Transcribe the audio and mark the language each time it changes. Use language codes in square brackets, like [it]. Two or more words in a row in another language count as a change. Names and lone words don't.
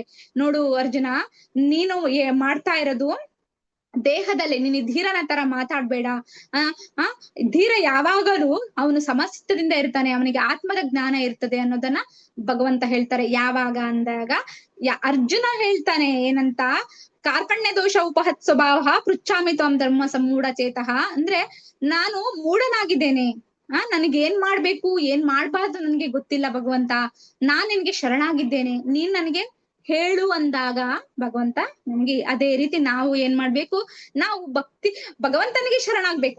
[kn] ನೋಡು ಅರ್ಜುನ, ನೀನು ಮಾಡ್ತಾ ಇರೋದು ದೇಹದಲ್ಲಿ, ನೀನು ಧೀರನ ತರ ಮಾತಾಡ್ಬೇಡ. ಧೀರ ಯಾವಾಗಲೂ ಅವನು ಸಮಸ್ತದಿಂದ ಇರ್ತಾನೆ, ಅವನಿಗೆ ಆತ್ಮದ ಜ್ಞಾನ ಇರ್ತದೆ ಅನ್ನೋದನ್ನ ಭಗವಂತ ಹೇಳ್ತಾರೆ. ಯಾವಾಗ ಅಂದಾಗ ಅರ್ಜುನ ಹೇಳ್ತಾನೆ ಏನಂತ, [sa] कार्पण्य दोष उपहत् स्वभाव पृच्छामि त्वं धर्म समूढ चेतः. [kn] ಅಂದ್ರೆ ನಾನು ಮೂಢನಾಗಿದ್ದೇನೆ, ನನಗೆ ಏನ್ ಮಾಡ್ಬೇಕು ಏನ್ ಮಾಡ್ಬಾರ್ದು ನನ್ಗೆ ಗೊತ್ತಿಲ್ಲ ಭಗವಂತ, ನಾನ್ ನಿನ್ಗೆ ಶರಣಾಗಿದ್ದೇನೆ, ನೀನ್ ನನಗೆ ಹೇಳು ಅಂದಾಗ ಭಗವಂತ ನಮ್ಗೆ ಅದೇ ರೀತಿ ನಾವು ಏನ್ ಮಾಡ್ಬೇಕು, ನಾವು ಭಗವಂತನಿಗೆ ಶರಣಾಗ್ಬೇಕು.